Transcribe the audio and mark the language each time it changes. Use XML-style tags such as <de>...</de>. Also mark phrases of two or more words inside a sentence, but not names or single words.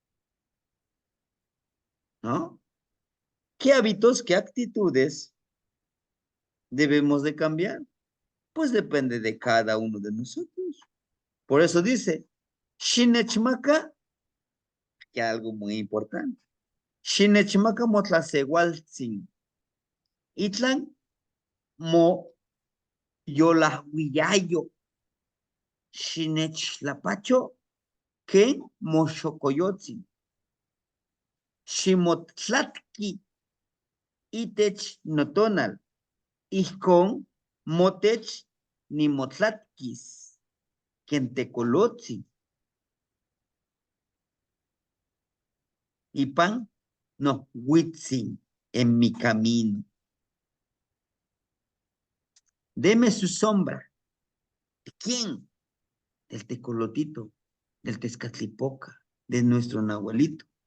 <es>¿No? ¿Qué hábitos, qué actitudes debemos de cambiar? Pues depende de cada uno de nosotros. Por eso dice, Shinechmaka, que algo muy importante.</es> <nah>Shinechmaka motlasewaltzin. Itlan mo yolahuillayo. Shinechlapacho que moshokoyotzin. Shimotlatki itech notonal. Ijkon motech nimotlatkis. Kentecolotzi.</nah> <es>Y pan, no, Witzin, en mi camino. Deme su sombra. ¿De quién? Del tecolotito, del Tezcatlipoca, de nuestro Nahuelito.</es>